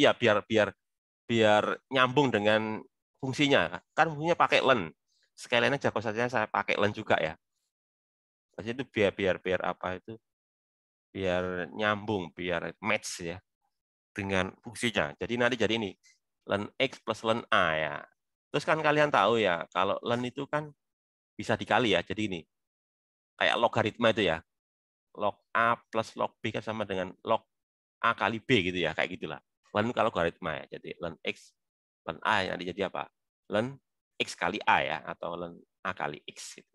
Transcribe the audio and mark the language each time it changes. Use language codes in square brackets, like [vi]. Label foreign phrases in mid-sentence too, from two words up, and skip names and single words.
[id] Ya, biar nyambung dengan fungsinya. Kan fungsinya pakai ln. Sekalian aja konstantanya saya pakai ln juga ya. Maksudnya itu biar apa itu? Biar nyambung, biar match ya dengan fungsinya. Jadi nanti jadi ini ln X plus ln A ya. Terus kan kalian tahu ya, kalau ln itu kan bisa dikali ya. Jadi ini kayak logaritma itu ya. Log A plus log B kan sama dengan log A kali B gitu ya, kayak gitulah. Ln kalau logaritma ya. Jadi ln X ln A yang jadi apa? Ln X kali A ya, atau ln A kali X gitu.